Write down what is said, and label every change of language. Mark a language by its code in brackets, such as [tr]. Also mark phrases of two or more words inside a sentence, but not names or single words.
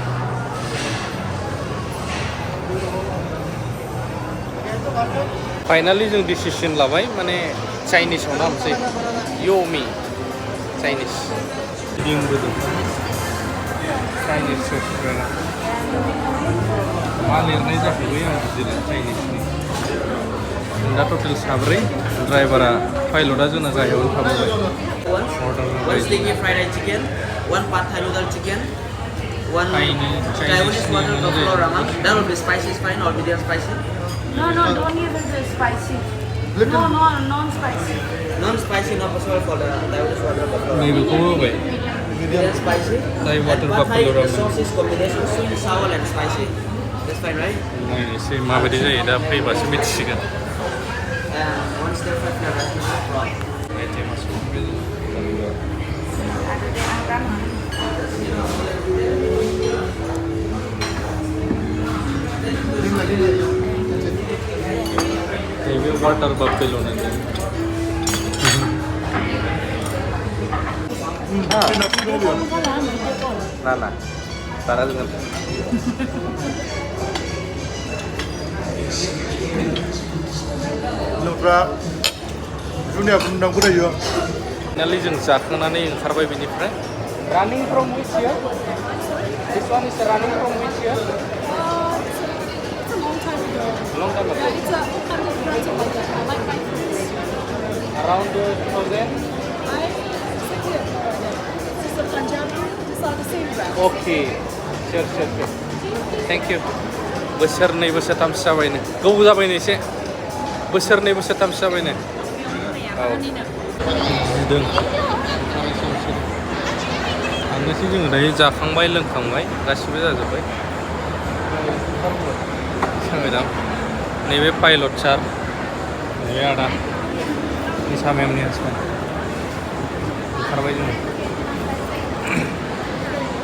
[brx] फाइनालि जों डिसिसन लाबाय माने चाइनिसावनो हाबसै य'मि चाइनिस गिदिंबोदों [en] Chinese restaurant [brx] मा लिरनाय जाखोबै आं बुजिदों चाइनिसनि दा टटेल साब्रै ड्राइभारा पाइलटआ जोंना गाहायावनो थाबोबाय [en] One sticky fried rice chicken, one pad thai noodle chicken, one Taiwanese water buffalo ramen. That will be spicy, is fine, or medium spicy. No, don't need the spicy. No, non-spicy. Non-spicy, not possible for the Taiwanese water buffalo ramen. [brx] नैबेखौ होबाय [en] Medium spicy. Thai water and pad thai, buffalo the ramen. sauce is combination sweet, sour, and spicy. That's fine, right? [brx] नायनोसै माबायदि जायो दा फैबासो मिथिसिगोन [en] And one stir fry fried rice with prawn. [brx] आइटेमा सफैबाय नैबे [en] water buffalo' [brx] ना बारा जोङो लोंग्रा जुनिया बुंनांगौ जायो फाइनालि जों जाखांनानै ओंखारबाय बेनिफ्राय रानिं [en] from which year? This one is running from which year? It's a long time ago. Long time ago. Yeah, it's a 100 grams of like that. I like my fruits. Around 2000. I exactly have no idea. This is the Punjabi. These are the same brand. Okay. Sure. Thank you. [brx] बोसोरनै बोसोरथामसो जाबायनो गोबाव जाबायनो एसे बोसोरनै बोसोरथामसो जाबायनो औ जिदों थांनोसै जोङो दायो जाखांबाय लोंखांबाय गासिबो जाजोब्बाय सांगोदां नैबे पाइलट सार नैबे आदा निसा मेमनि हासबेन्ड ओंखारबाय जोङो [en] ground floor